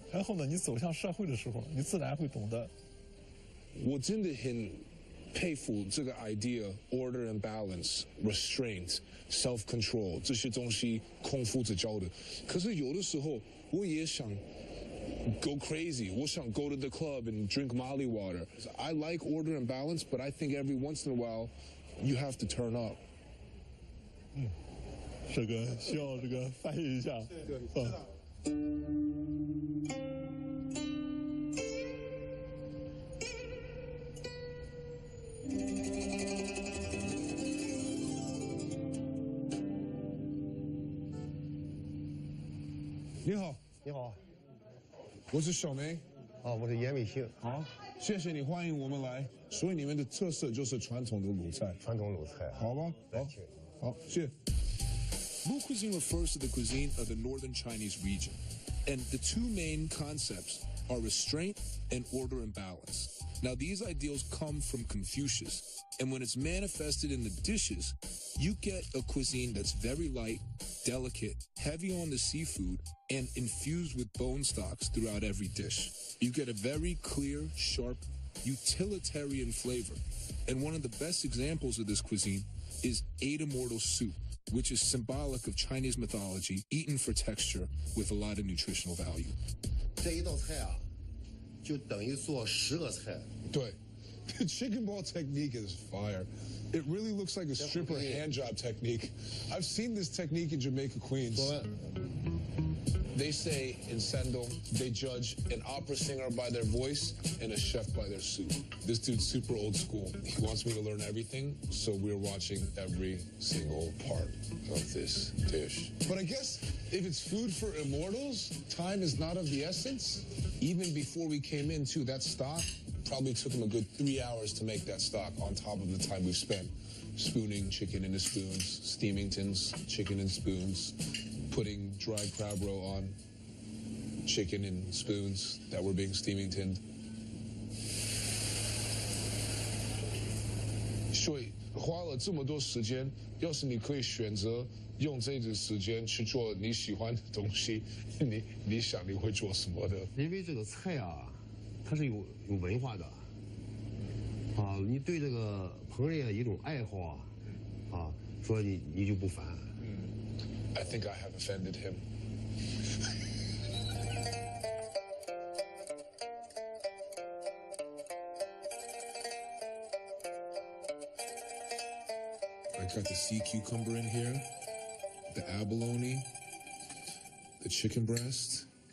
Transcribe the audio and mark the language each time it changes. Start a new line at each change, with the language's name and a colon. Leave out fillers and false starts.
Chinese: 然后呢，你走向社会的时候，你自然会懂得。我真的很佩服这个
English: idea order and balance restraint self control
Chinese: 这些东西空腹子教的。可是有的时候我也想
English: go crazy.
Chinese: 我想
English: go to the club and drink Molly water. I like order and balance, but I think every once in a while you have to turn up.
Chinese: 这个需要这个翻译一下。对。你好，你好，我是小梅。我是严美兴。好，谢谢你欢迎我们来。所以你们的特色就是传统的鲁菜。传统鲁菜。好吧，好，谢谢。
English: Lu cuisine refers to the cuisine of the northern Chinese region, and the two main concepts are restraint and order and balance. Now, these ideals come from Confucius, and when it's manifested in the dishes, you get a cuisine that's very light, delicate, heavy on the seafood, and infused with bone stocks throughout every dish. You get a very clear, sharp, utilitarian flavor. And one of the best examples of this cuisine is Eight Immortal Soup, which is symbolic of Chinese mythology, eaten for texture with a lot of nutritional value.
Chinese: 这一道菜啊，就等于做10个菜。对。
English: The chicken ball technique is fire. It really looks like a stripper hand job technique. I've seen this technique in Jamaica, Queens. They say in Sandong, they judge an opera singer by their voice and a chef by their soup. This dude's super old school. He wants me to learn everything, so we're watching every single part of this dish. But I guess if it's food for immortals, time is not of the essence. Even before we came in, too, that stock probably took him a good 3 hours to make that stock on top of the time we've spent spooning chicken into spoons, steaming tins, chicken in spoons, putting dried crab roe on chicken in spoons that were being steaming tinned.
Chinese: 所以花了这么多时间，要是你可以选择用这个时间去做你喜欢的东西，你想你会做什么的？因为这个菜啊，它是有文化的，你对这个烹饪一种爱好说你就不烦。
English: I think I have offended him. I got the sea cucumber in here, the abalone, the chicken breast.